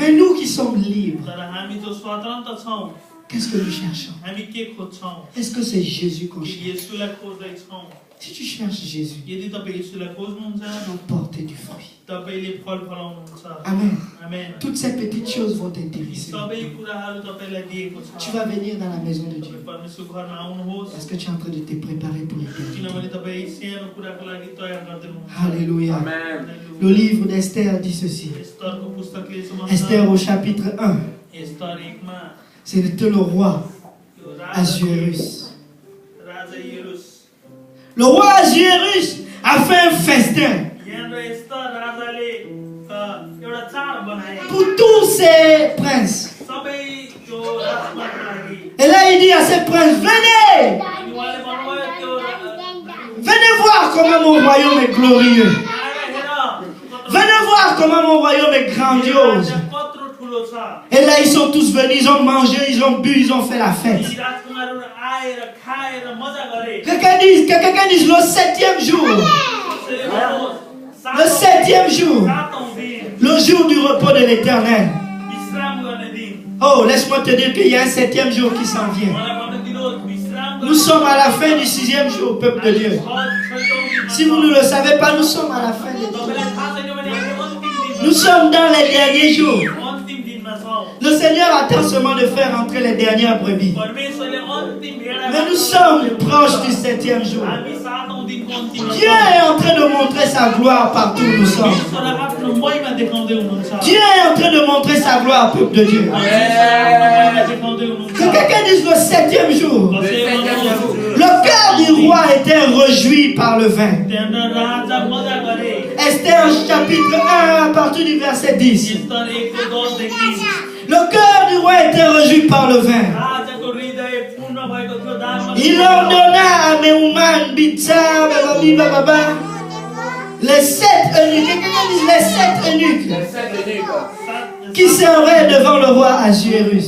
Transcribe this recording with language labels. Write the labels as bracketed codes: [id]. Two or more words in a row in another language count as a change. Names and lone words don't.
[fr] Mais nous qui sommes libres, [ne] तर हामी जो स्वतन्त्र छौँ [fr] qu'est-ce que nous cherchons? [ne] हामी के खोज्छौँ [fr] Est-ce que c'est Jésus qu'on cherche? [ne] येशूलाई खोज्दैछौँ [fr] Si tu cherches Jésus, [ne] यदि तपाईँ येशूलाई खोज्नुहुन्छ [fr] tu vas porter du fruit. [ne] तपाईँले फल फलाउनुहुन्छ [fr] Amen. [ne] आमेन [fr] Toutes ces petites choses vont t'intéresser. [ne] सबै कुराहरू तपाईँलाई दिएको [fr] Tu [ne] छ [fr] vas venir dans la maison de Dieu. [ne] तपाईँ परमेश्वर घरमा आउनुहोस् [fr] Parce que tu es en train de te préparer pour l'éternité. [ne] किनभने तपाईँ सानो कुराको लागि तयार गर्दै हुनुहुन्छ [fr] Alléluia. Amen. Le livre d'Esther dit ceci. [ne] एस्तरको पुस्तकले यसो भन्छ, [fr] Esther au chapitre 1. [ne] एस्तर 1 मा [fr] C'était le roi [ne] त्यो [fr] Assuérus. [ne] राजा यरुस [fr] Le roi Assuérus a fait un festin [ne] यहाँनिर एस्तर राजाले एउटा चाड बनाए [fr] pour tous ses princes. [ne] सबै त्यो राजकुमारको लागि [fr] Et là, il dit à ses princes, venez, [ne] अनि उहाँले भन्नुभयो त्यो [fr] venez voir comment mon royaume est glorieux. [ne] आएर हेर [fr] Venez voir comment mon royaume est grandiose. [ne] राज्य कत्रो ठुलो छ [fr] Et là, ils sont tous venus, ils ont mangé, ils ont bu, ils ont fait la fête. [ne] यी राजकुमारहरू आएर खाएर मजा गरे [fr] Quelqu'un dise le 7e jour. Le 7e jour. [ne] सातौं दिन [fr] Le jour du repos de l'éternel. [ne] विश्राम गर्ने दिन [fr] Oh, laisse-moi te dire qu'il y a un 7e jour qui s'en vient. [ne] मलाई भन्न दिनुहोस् विश्राम [fr] Nous sommes à la fin du 6e jour, peuple de Dieu. Si vous ne le savez pas, nous sommes à la fin des temps. [ne] तपाईलाई थाहा छैन भने हामी अन्तिम दिनमा [fr] Nous sommes dans les derniers jours. [ne] अन्तिम दिनमा छौं [fr] Le Seigneur attend seulement de faire entrer les dernières brebis. [ne] परमेश्वरले अन्तिम भेडा [fr] Mais nous sommes proches du 7e jour. [ne] हामी सातौं दिनको अन्तिममा [fr] Dieu est en train de montrer sa gloire partout où nous sommes. [ne] परमेश्वर आफ्नो महिमा देखाउँदै हुनुहुन्छ [fr] Dieu est en train de montrer sa gloire, peuple de Dieu. [ne] परमेश्वर आफ्नो महिमा देखाउँदै हुनुहुन्छ [fr] Que quelqu'un dise le 7e jour. [ne] कसैले भन्नुहोस्, [fr] Le cœur du roi était réjoui par le vin. [ne] त्यहाँनिर राजा मजा गरे [fr] Esther chapitre 1 à partir du verset 10. [ne] एस्तर 1 को 10 देखि [fr] Le cœur du roi était réjoui par le vin. [ne] राजाको हृदय पूर्ण भएको थियो दानमा [fr] Il ordonna à Mehuman, Bitsa, Baba, les 7 eunuques, quelqu'un dit les 7 eunuques qui servaient devant le roi Assuérus.